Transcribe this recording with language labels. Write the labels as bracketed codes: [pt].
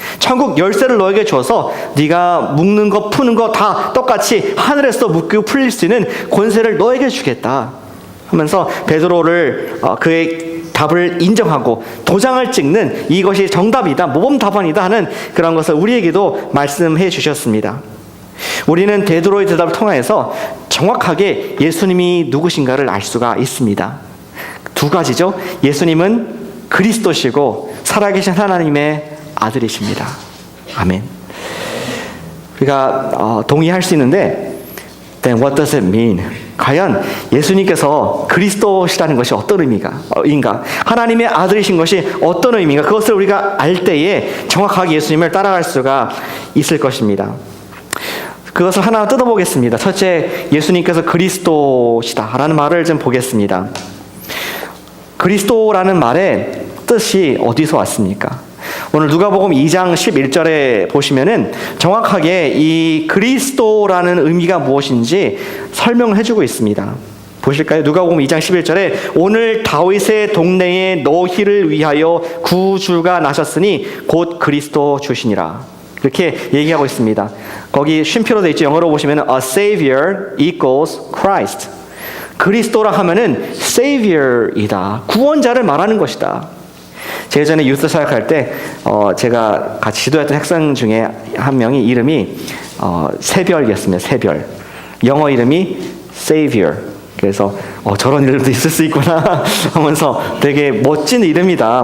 [ko] 천국 열쇠를 너에게 줘서 네가 묶는 거 푸는 거 다 똑같이 하늘에서 묶이고 풀릴 수 있는 권세를 너에게 주겠다 하면서 베드로를 그의 답을 인정하고 도장을 찍는 이것이 정답이다 모범 답안이다 하는 그런 것을 우리에게도 말씀해 주셨습니다. 우리는 베드로의 대답을 통해서 정확하게 예수님이 누구신가를 알 수가 있습니다. 두 가지죠. 예수님은 그리스도시고 살아계신 하나님의 아들이십니다. 아멘. 우리가 동의할 수 있는데 [en] Then what does it mean? [ko] 과연 예수님께서 그리스도시라는 것이 어떤 의미인가? 하나님의 아들이신 것이 어떤 의미인가? 그것을 우리가 알 때에 정확하게 예수님을 따라갈 수가 있을 것입니다. 그것을 하나 뜯어보겠습니다. 첫째, 예수님께서 그리스도시다라는 말을 좀 보겠습니다. 그리스도라는 말의 뜻이 어디서 왔습니까? 오늘 누가복음 2장 11절에 보시면은 정확하게 이 그리스도라는 의미가 무엇인지 설명을 해주고 있습니다. 보실까요? 누가복음 2장 11절에 오늘 다윗의 동네에 너희를 위하여 구주가 나셨으니 곧 그리스도 주시니라. 이렇게 얘기하고 있습니다. 거기 쉼표로 되어 있죠. 영어로 보시면 [en] a savior equals Christ. [ko] 그리스도라 하면은 savior이다. 구원자를 말하는 것이다. 제가 전에 유스 사역할 때 제가 같이 지도했던 학생 중에 한 명이 이름이 새별이었습니다. 새별. 영어 이름이 Savior. 그래서 저런 이름도 있을 수 있구나 하면서 되게 멋진 이름이다.